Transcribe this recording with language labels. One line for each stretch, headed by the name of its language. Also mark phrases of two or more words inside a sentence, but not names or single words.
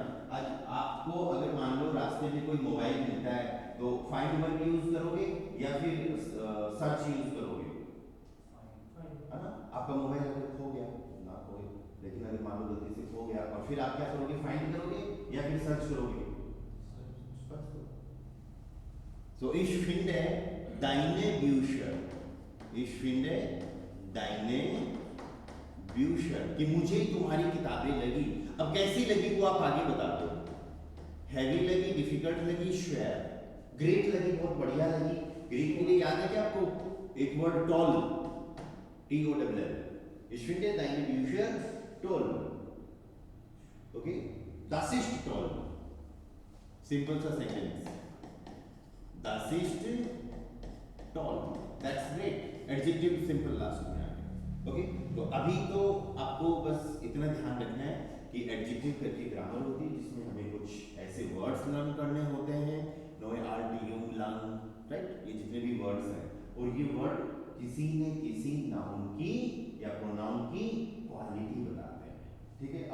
Hindi: आज आपको अगर मान लो रास्ते में कोई मोबाइल मिलता है तो
English: find verb
Hindi: यूज करोगे या फिर सर्च यूज करोगे, है ना। आपका मोबाइल अगर खो गया ना खोए, लेकिन अगर मान लो गलती से खो गया और फिर आप क्या करोगे, फाइंड करोगे या फिर सर्च करोगे, सो
German: ich finde deine Bücher, ich finde deine Bücher,
Hindi: कि मुझे तुम्हारी किताबें लगी। अब कैसी लगी वो आप आगे बता दो, हैवी लगी, डिफिकल्ट लगी, श्वेर, ग्रेट लगी, बहुत बढ़िया लगी। ग्रेट के लिए याद है क्या आपको एक वर्ड टॉल,
German: TOLL, ich finde deine Bücher toll, okay, das ist toll,
Hindi: सिंपल सा सेंटेंस,
German: das ist toll,
English: that's great, adjective simple last
Hindi: में आ गया, ओके। तो अभी तो आपको बस इतना ध्यान रखना है कि एडजेक्टिव करके ग्रामर होती है जिसमें हमें कुछ ऐसे
English: words learn
Hindi: करने होते हैं, नोए आर टी यू लर्न, राइट, ये जितने भी वर्ड्स हैं, और ये वर्ड किसी न किसी नाउन की या प्रोनाउन की क्वालिटी बताते हैं, ठीक है।